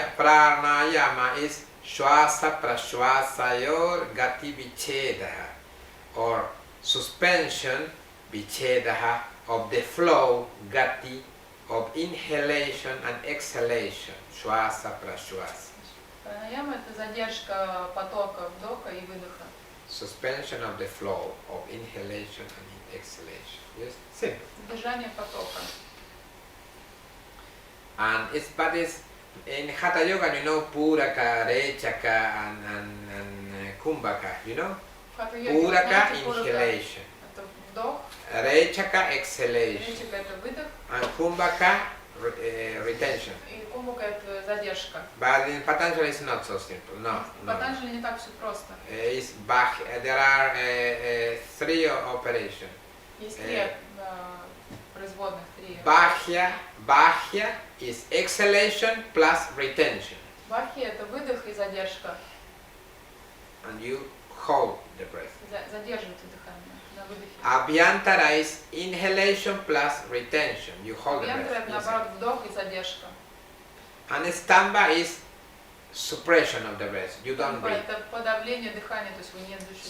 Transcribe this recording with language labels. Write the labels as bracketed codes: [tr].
[en] Pranayama is [sa] shwasa prashwasayor gati vichedaha, [en] or suspension vichedaha of the flow gati of inhalation and exhalation. [sa] Shwasa prashwasa. [ru] Пранаяма – это задержка потока вдоха и выдоха. [en] Suspension of the flow of inhalation and exhalation. Yes, simple. [ru] Задержание потока. [en] And but it's in Hatha Yoga, you know, Puraka, Rechaka, and Kumbhaka, you know? Puraka, inhalation. [ru] Это вдох, [en] Rechaka, exhalation. [ru] речика – это выдох, [en] And Kumbhaka, retention. [ru] и кумбака – это задержка. [en] But in Patanjali it's not so simple. No, [ru] В [en] no. [ru] Патанджали не так все просто. [en] It's there are three operations. [ru] Есть три производных, три. [en] Bahya is exhalation plus retention. [ru] Бахи – это выдох и задержка. [en] And you hold the breath. [ru] Задерживайте дыхание на выдохе. [en] Abhyantara is inhalation plus retention. You hold the [ru] Вентра – [en] breath. [ru] это наоборот вдох и задержка. [en] And stamba is suppression of the breath. You don't breathe. [ru] Это подавление дыхания, то есть вы не дышите.